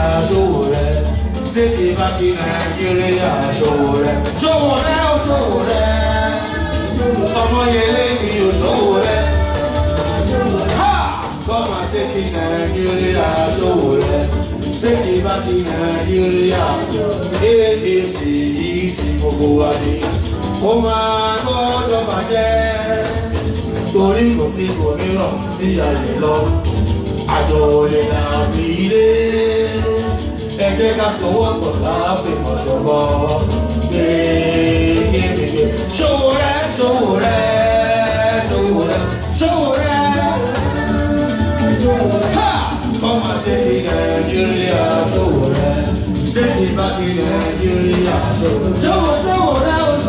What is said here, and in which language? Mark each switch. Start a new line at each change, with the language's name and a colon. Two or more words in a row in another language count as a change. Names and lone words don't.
English: Sowore. Take it back in Nigeria. Sowore.
Yoruba: Omoyele mi o Sowore.
English: Come and take it Nigeria. Sowore. Take it back in Nigeria.
Yoruba: ABC ti gbogbo wa ni. Ó máa gbọ́dọ̀ bàjẹ́. Torí kò sí òmíràn sí ayé lọ. Àjọ olè làbí ilé. Ẹ jẹ́ ká sọwọ́ pọ̀ láàfin ọ̀ṣọ́gbọ́. Kéèké. Sowore.
English: Come and take it Nigeria. Sowore. Take it back in Nigeria. Sowore.